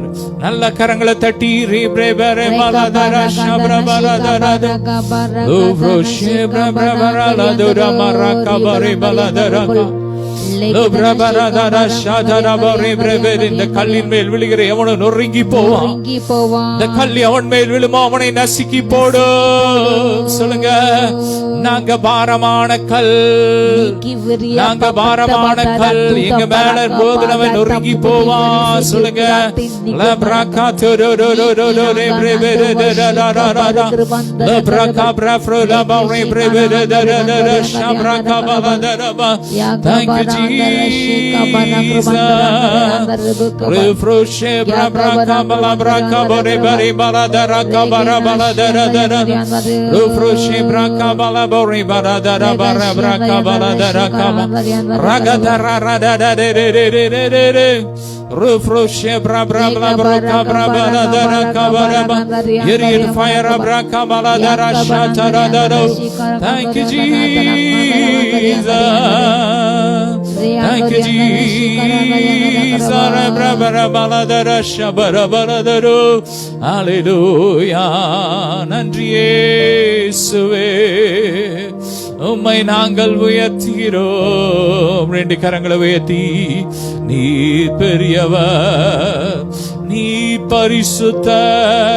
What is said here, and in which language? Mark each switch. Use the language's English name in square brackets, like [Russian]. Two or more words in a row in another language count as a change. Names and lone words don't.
[Tamil] நல்ல கரங்களை தட்டி ரே பிரே பிரே பாலாதா ஷப்ரா பாலாதா லோஃப்ரோ ஷேப்ரா பிரபரா லதுரா மரா கபரே பாலாதா இந்த கல்லின் மேல் விழுகிற எவனோ நொறுங்கி போவான். இந்த கல்லி அவன் மேல் விழுமோ அவனை நசுக்கி போடு. சொல்லுங்க, நாங்க பாரமான கல், நாங்க பாரமான கல், எங்க மேல போதுனவன் நொறுங்கி போவான். சொல்லுங்க, [English] thank you Jesus. Refresh bra kabala bra kabore bari bala dara kabara bala dara dara. Refresh bra kabala bori bala dara bara bra kabala dara kaba. Raga dara rada da de de de de de de. Refresh bra bra bra bra kabara bala dara kabara ba. Yeri fire bra kabala dara shatara dara. Thank you Jesus. Thank you Jesus. Hallelujah. [Tamil] நன்றி இயேசுவே, உம்மை நாங்கள் உயர்த்துகிறோம். ரெண்டு கரங்களை உயர்த்தி, நீ பெரியவர், நீ பரிசுத்தர்.